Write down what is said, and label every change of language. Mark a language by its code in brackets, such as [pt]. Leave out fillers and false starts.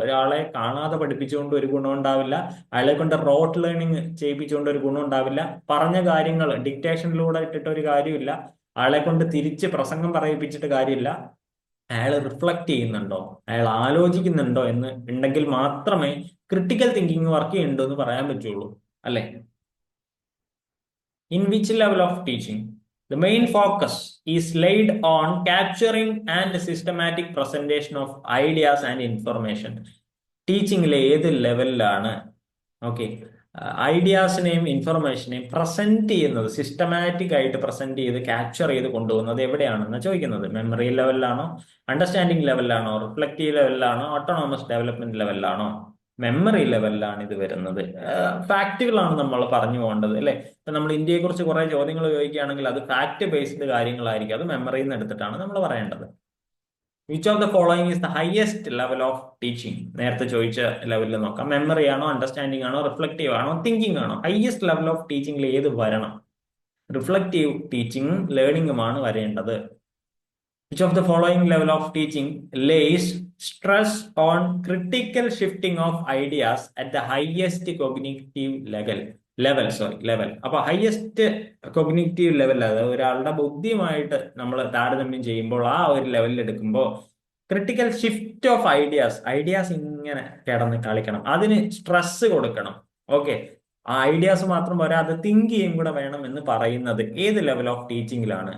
[ml] ഒരാളെ കാണാതെ പഠിപ്പിച്ചുകൊണ്ട് ഒരു ഗുണം ഉണ്ടാവില്ല, അയാളെ കൊണ്ട് റോട്ട് ലേണിംഗ് ചെയ്യിപ്പിച്ചുകൊണ്ട് ഒരു ഗുണം ഉണ്ടാവില്ല, പറഞ്ഞ കാര്യങ്ങൾ ഡിക്റ്റേഷനിലൂടെ ഇട്ടിട്ട് ഒരു കാര്യമില്ല, അയാളെ കൊണ്ട് തിരിച്ച് പ്രസംഗം പറയിപ്പിച്ചിട്ട് കാര്യമില്ല. അയാൾ റിഫ്ലക്ട് ചെയ്യുന്നുണ്ടോ, അയാൾ ആലോചിക്കുന്നുണ്ടോ എന്ന് ഉണ്ടെങ്കിൽ മാത്രമേ ക്രിട്ടിക്കൽ തിങ്കിങ് വർക്ക് ചെയ്യുന്നുണ്ടോ എന്ന് പറയാൻ പറ്റുള്ളൂ, അല്ലെ? [en] In which level of teaching the main focus is laid on capturing and systematic presentation of ideas and information? [ml] ടീച്ചിങ്ങിലെ ഏത് ലെവലിലാണ് ഓക്കെ ഐഡിയാസിനെയും ഇൻഫർമേഷനെയും പ്രസന്റ് ചെയ്യുന്നത്, സിസ്റ്റമാറ്റിക് ആയിട്ട് പ്രസന്റ് ചെയ്ത് ക്യാപ്ചർ ചെയ്ത് കൊണ്ടുപോകുന്നത് എവിടെയാണെന്ന് ചോദിക്കുന്നത്? Memory ലെവലിലാണോ, understanding ലെവലിലാണോ, reflective ലെവലിലാണോ, autonomous development ലെവലിലാണോ? Memory ലെവലിലാണ് ഇത് വരുന്നത്. ഫാക്റ്റുകളാണ് നമ്മൾ പറഞ്ഞു പോകേണ്ടത്, അല്ലെ? ഇപ്പൊ നമ്മൾ ഇന്ത്യയെ കുറിച്ച് കുറെ ചോദ്യങ്ങൾ ചോദിക്കുകയാണെങ്കിൽ അത് ഫാക്ട് ബേസ്ഡ് കാര്യങ്ങളായിരിക്കും, അത് മെമ്മറിയിൽ നിന്ന് എടുത്തിട്ടാണ് നമ്മൾ പറയേണ്ടത്. [en] Which of the following is the highest level of teaching? [ml] നേരത്തെ ചോദിച്ച ലെവലിൽ നോക്കാം. മെമ്മറി ആണോ, അണ്ടർസ്റ്റാൻഡിംഗ് ആണോ, റിഫ്ലക്റ്റീവ് ആണോ, തിങ്കിങ് ആണോ? [en] highest level of ടീച്ചിങ്ങിൽ [ml] ഏത് വരണം? റിഫ്ലക്റ്റീവ് ടീച്ചിങ്, ലേണിംഗുമാണ് വരേണ്ടത്. [en] Which of the following level of teaching lays stress on critical shifting of ideas at the highest cognitive level? [ml] അപ്പൊ ഹയസ്റ്റ് കൊഗ്നിറ്റീവ് ലെവൽ, അതായത് ഒരാളുടെ ബുദ്ധിയുമായിട്ട് നമ്മൾ താരതമ്യം ചെയ്യുമ്പോൾ ആ ഒരു ലെവലിൽ എടുക്കുമ്പോൾ [en] critical shift of ideas [ml] ഇങ്ങനെ കിടന്ന് കളിക്കണം, അതിന് സ്ട്രെസ് കൊടുക്കണം. ഓക്കെ, ആ ഐഡിയാസ് മാത്രം പോരാ, അത് തിങ്ക് ചെയ്യും കൂടെ വേണം എന്ന് പറയുന്നത് ഏത് ലെവൽ ഓഫ് ടീച്ചിങ്ങിലാണ്?